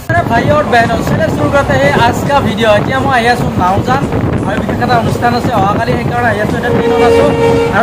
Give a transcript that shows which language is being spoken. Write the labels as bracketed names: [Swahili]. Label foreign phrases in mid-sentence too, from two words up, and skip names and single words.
[Hindi] भाई और बहनों चलिए शुरू करते हैं आज का वीडियो [Assamese] এতিয়া মই আহি আছো নাওজান আৰু বিশেষ এটা অনুষ্ঠান আছে অহাকালি সেইকাৰণে আহি আছো এটা ট্ৰেইনত আছো আৰু